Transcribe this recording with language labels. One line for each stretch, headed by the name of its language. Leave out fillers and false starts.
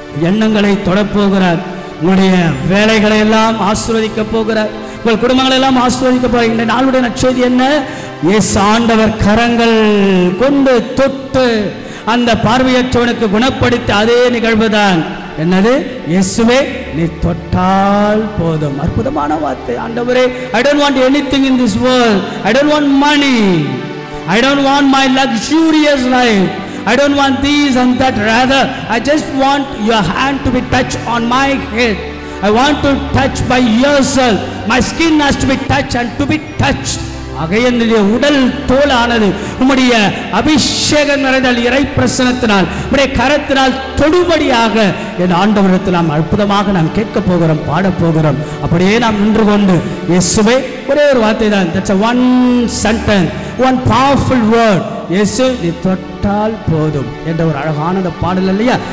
Tamil: எண்ணங்களை தொடப்போகிறார். உங்களுடைய வேலைகளை எல்லாம் ஆசீர்வதிக்க போகிறார். உங்கள் குடும்பங்களை எல்லாம் ஆசீர்வதிக்க போகிறார். இந்த நாளுடைய நற்செய்தி என்ன? இயேசு ஆண்டவர் கரங்கள் கொண்டு தொட்டு அந்த பார்வையற்றவனுக்கு குணப்படுத்த அதே நிகழ்வுதான் என்னது? இயேசுவே நீ தொட்டால் போதும். அற்புதமான வார்த்தை.
English: ஆண்டவரே, I don't want anything in this world. I don't want money. I don't want my luxurious life. I don't want these and that. Rather, I just want your hand to be touched on my head. I want to touch by yourself. My skin has to be touched and to be touched.
Tamil: என்னுடைய உடல் தோலானது உம்முடைய அபிஷேகம் நிறைந்த இறை பிரசனத்தினால் உம்முடைய கரத்தினால் தொடுபடியாக என் ஆண்டவரிடத்தில் நாம் அற்புதமாக நாம் கேட்க போகிறோம், பாட போகிறோம். அப்படியே நாம் நின்று கொண்டு இயேசுவே, ஒரே ஒரு வார்த்தை தான்,
English: that's a one sentence, one powerful word,
Tamil: இயேசு நீ தொட்டால் போதும் என்ற ஒரு அழகான அந்த பாடல் இல்லையா?